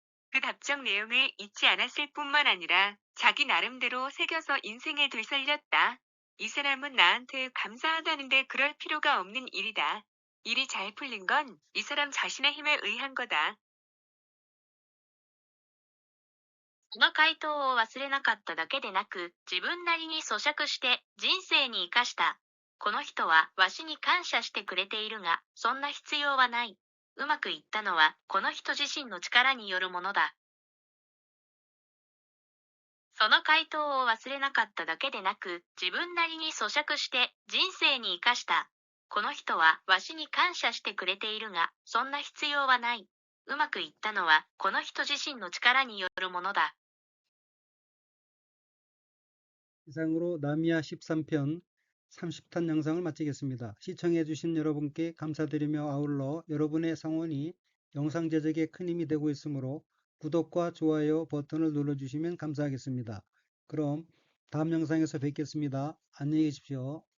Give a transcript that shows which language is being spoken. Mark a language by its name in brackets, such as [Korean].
[Korean] 그 답장 내용을 잊지 않았을 뿐만 아니라 자기 나름대로 새겨서 인생에 되살렸다. 이 사람은 나한테 감사하다는데 그럴 필요가 없는 일이다. 일이 잘 풀린 건 이 사람 자신의 힘에 의한 거다. [Japanese] その回答を忘れなかっただけでなく、自分なりに咀嚼して人生に生かした。この人はわしに感謝してくれているが、そんな必要はない。うまくいったのはこの人自身の力によるものだ。その回答を忘れなかっただけでなく、自分なりに咀嚼して人生に生かした。この人はわしに感謝してくれているが、そんな必要はない。うまくいったのはこの人自身の力によるものだ。 [Korean] 이상으로 나미야 13편 30탄 영상을 마치겠습니다. 시청해주신 여러분께 감사드리며 아울러 여러분의 성원이 영상 제작에 큰 힘이 되고 있으므로 구독과 좋아요 버튼을 눌러주시면 감사하겠습니다. 그럼 다음 영상에서 뵙겠습니다. 안녕히 계십시오.